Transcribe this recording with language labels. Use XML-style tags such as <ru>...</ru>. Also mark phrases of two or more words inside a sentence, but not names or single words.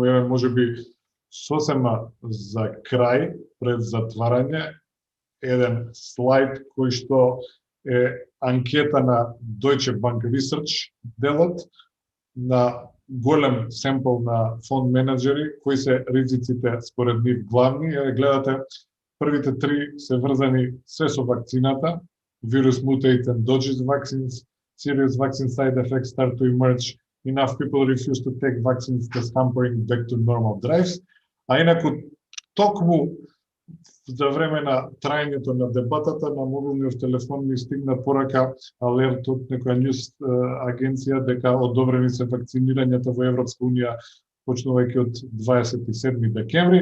<mk>Еве можеби сосема за крај, пред затварање, еден слайд кој што е анкета на Deutsche Bank Research делот на голем семпл на фонд менеджери, кои се ризиците според нив главни. Гледате, првите три се врзани се со вакцината,</mk> <en>virus mutate and dodges vaccines, serious vaccine side effects start to emerge, enough people refuse to take vaccines, thus hampering back to normal drives.</en> <mk>А инаку, токму за време на трајањето на дебатата, на мобилниот телефон ми стигна порака, алерт од некоја ньюс агенција, дека одобрени се вакцинирањата во Европска Унија почнувајќи од 27 декември.</mk>